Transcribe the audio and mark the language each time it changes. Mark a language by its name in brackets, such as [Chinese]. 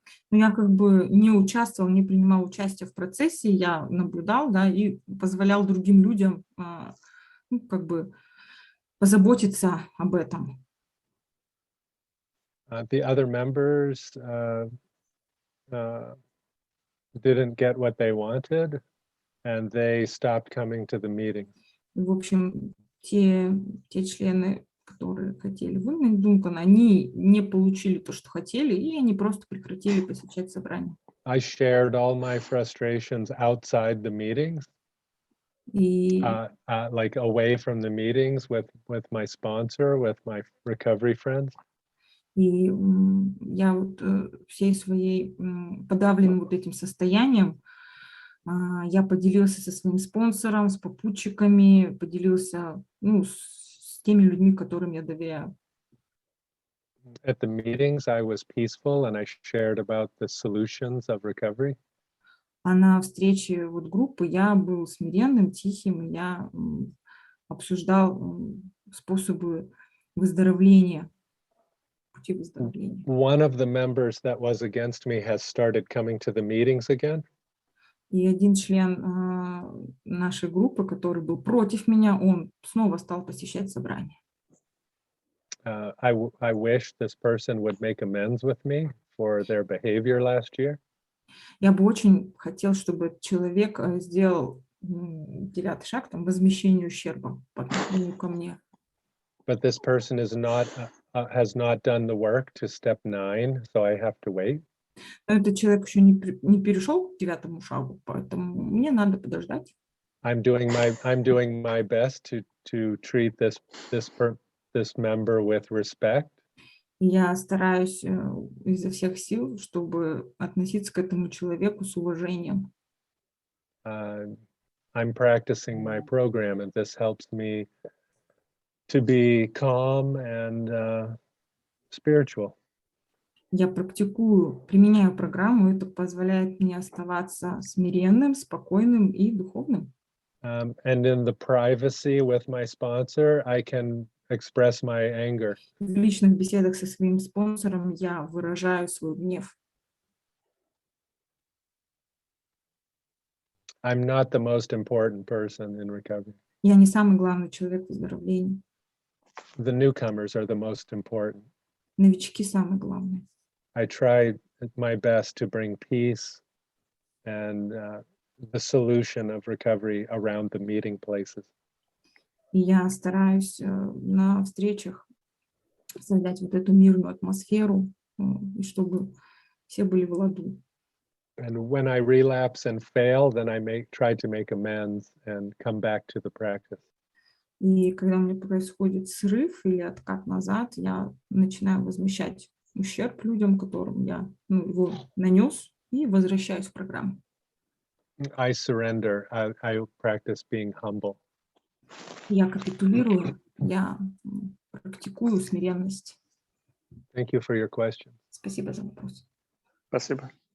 [Russian] Но я как бы не участвовал, не принимал участие в процессе, я наблюдал, да, и позволял другим людям ну, как бы позаботиться об этом. [English] The other members didn't get what they wanted, and they stopped coming to the meeting. [Russian] В общем, те члены, которые хотели выгнать Дункан, они не получили то, что хотели, и они просто прекратили посещать собрания. [English] I shared all my frustrations outside the meetings, [Russian] И [English] like away from the meetings with my sponsor, with my recovery friends. [Russian] И я вот всей своей подавленным вот этим состоянием, я поделился со своим спонсором, с попутчиками, поделился ну, с теми людьми, которым я доверяю. [English] At the meetings, I was peaceful and I shared about the solutions of recovery. [Russian] А на встрече вот группы я был смиренным, тихим, и я обсуждал способы выздоровления, пути выздоровления. [English] One of the members that was against me has started coming to the meetings again. [Russian] И один член нашей группы, который был против меня, он снова стал посещать собрания. [English] I wish this person would make amends with me for their behavior last year. [Russian] Я бы очень хотел, чтобы человек сделал 9-й шаг, там, возмещение ущерба по отношению ко мне. [English] But this person is not has not done the work to step 9, so I have to wait. [Russian] Но этот человек еще не перешел к 9-му шагу, поэтому мне надо подождать. [English] I'm doing my best to treat this member with respect. [Russian] И я стараюсь изо всех сил, чтобы относиться к этому человеку с уважением. [English] I'm practicing my program, and this helps me to be calm and spiritual. [Russian] Я применяю программу, это позволяет мне оставаться смиренным, спокойным и духовным. [English] And in the privacy with my sponsor, I can express my anger. [Russian] В личных беседах со своим спонсором я выражаю свой гнев. [English] I'm not the most important person in recovery. [Russian] Я не самый главный человек в выздоровлении. [English] The newcomers are the most important. [Russian] Новички самые главные. [English] I try my best to bring peace and the solution of recovery around the meeting places. [Russian] И я стараюсь на встречах создать вот эту мирную атмосферу, и чтобы все были в ладу. [English] And when I relapse and fail, then I try to make amends and come back to the practice. [Russian] И когда у меня происходит срыв или откат назад, я начинаю возмещать ущерб людям, которым я его нанес, и возвращаюсь в программу. [English] I surrender. I practice being humble. [Russian] Я капитулирую, я практикую смиренность. [English] Thank you for your question. [Russian] Спасибо за вопрос. Спасибо.